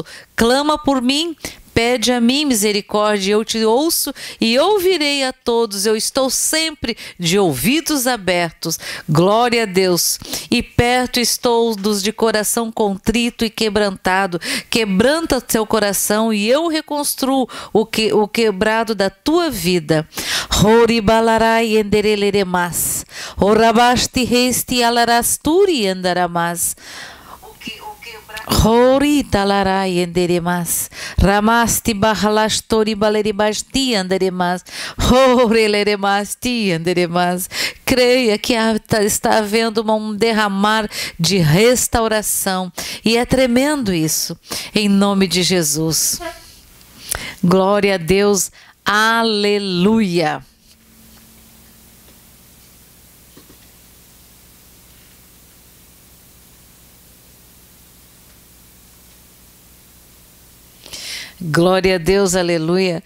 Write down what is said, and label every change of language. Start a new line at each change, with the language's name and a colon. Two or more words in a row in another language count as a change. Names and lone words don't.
Portuguese: Clama por mim, pede a mim misericórdia, eu te ouço e ouvirei a todos. Eu estou sempre de ouvidos abertos. Glória a Deus. E perto estou dos de coração contrito e quebrantado. Quebranta teu coração e eu reconstruo o quebrado da tua vida. Horibalarai endereleremas. Horabasti resti alarasturi andaramas. Hori talarai enderemas, ramasti bahalastori baleribasti anderemas, horeleremasti anderemas. Creia que está havendo um derramar de restauração e é tremendo isso, em nome de Jesus. Glória a Deus, aleluia. Glória a Deus, aleluia.